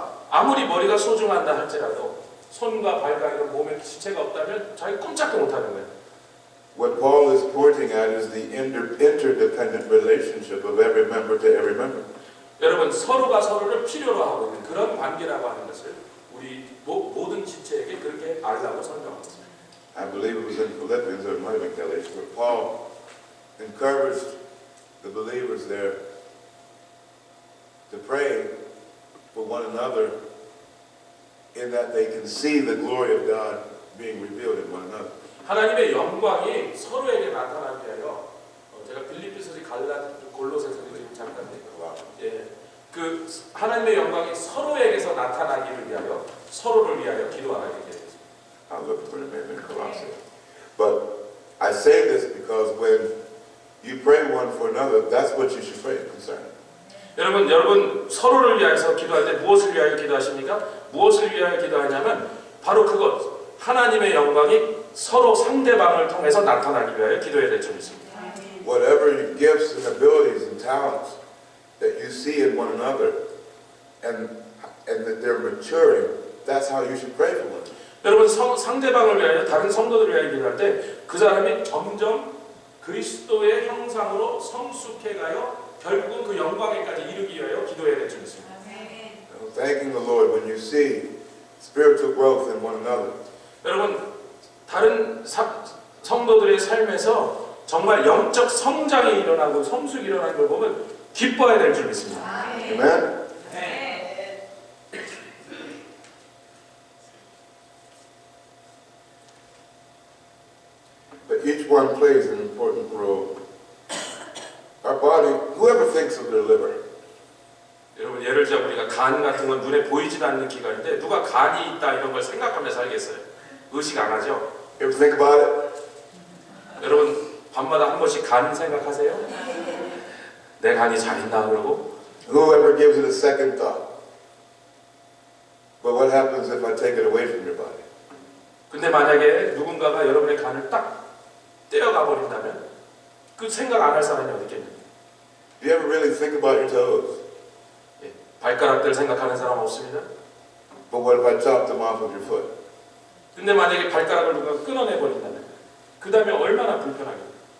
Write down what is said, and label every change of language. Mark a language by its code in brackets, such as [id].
[ko] 아무리 머리가 소중한다 할지라도 손과 발과 이런 몸에 지체가 없다면 자기 꼼짝도 못하는 거예요. [en] What Paul is pointing at is the interdependent relationship of every member to every member. [ko] 여러분 서로가 서로를 필요로 하고 있는 그런 관계라고 하는 것을 우리 모든 지체에게 그렇게 알라고 설명하고 있습니다. [en] I believe it was in Philippians or it might have been Galatians where Paul encouraged the believers there to pray for one another in that they can see the glory of God being revealed in one another. [ko] 하나님의 영광이 서로에게 나타나기 위하여 제가 빌립보서 골로새서 잠깐 그 하나님의 영광이 서로에게서 나타나기를 위하여 서로를 위하여 기도하게 되었습니다. [en] I'll look for it maybe in Colossae. But I say this because when you pray one for another, that's what you should pray concerning. [ko] 여러분 서로를 위해서 기도할 때 무엇을 위하여 기도하십니까? 무엇을 위하여 기도하냐면 바로 그것, 하나님의 영광이 서로 상대방을 통해서 나타나기 위하여 기도해야 될 점이 있습니다. [en] Whatever gifts and abilities and talents that you see in one another and that they're maturing, that's how you should pray for one. [ko] 여러분 상대방을 위하여 다른 성도들을 위하여 기도할 때 그 사람이 점점 그리스도의 형상으로 성숙해가요 결국은 그 영광에까지 이르기 위하여 기도해야 될 점이 있습니다. [en] Thanking the Lord when you see spiritual growth in one another. [ko] 여러분 다른 성도들의 삶에서 정말 영적 성장이 일어나고 성숙이 일어나는 걸 보면 기뻐해야 될 줄 믿습니다. [en] Amen? But each one plays an important role. Our body, whoever thinks of their liver, [ko] 여러분 예를 들어 우리가 간 같은 건 눈에 보이지도 않는 기관인데 누가 간이 있다 이런 걸 생각하며 살겠어요? 의식 안 하죠? [en] you ever think about it? [ko] 여러분 밤마다 한 번씩 간 생각하세요? 내 간이 잘 있나 그러고 [en] Whoever gives it a second thought. But what happens if I take it away from your body? [ko] 근데 만약에 누군가가 여러분의 간을 딱 떼어가 버린다면 그 생각 안 할 사람이 어디 있겠냐? [en] Do you ever really think about your toes? [ko] 예, 발가락들 생각하는 사람 없습니다. [en] But what if I chop them off with your foot? [ko] 근데 만약에 발가락을 누가 끊어내 버린다면 그 다음에 얼마나 불편하겠어요?